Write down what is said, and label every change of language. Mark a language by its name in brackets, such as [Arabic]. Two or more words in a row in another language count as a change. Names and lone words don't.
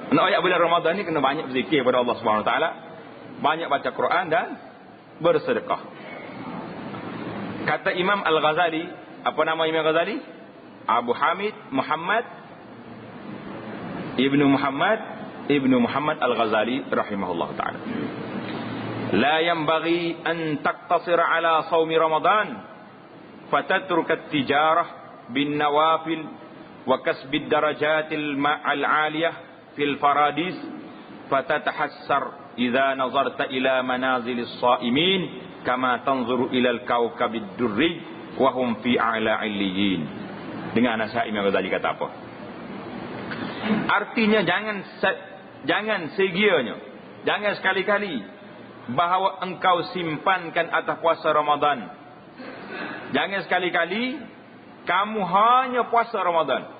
[Malay] Nak ayat bulan Ramadan ni kena banyak berzikir kepada Allah [Arabic] سبحانه وتعالى, [Malay] banyak baca Quran dan bersedekah. Kata Imam Al-Ghazali, apa nama Imam Al-Ghazali? [Arabic] أبو حامد محمد بن محمد الغزالي رحمه الله تعالى. لا ينبغي أن تقتصر على صوم رمضان فتترك التجارة بالنوافل وكسب الدرجات العالية في الفراديس فتتحسر إذا نظرت إلى منازل الصائمين كما تنظر إلى الكوكب الدري وهم في أعلى عليين. [Malay] Dengan nasihat Imam Ghazali kata apa? Artinya jangan segianya, jangan sekali-kali bahawa engkau simpankan atas puasa Ramadan. Jangan sekali-kali kamu hanya puasa Ramadan.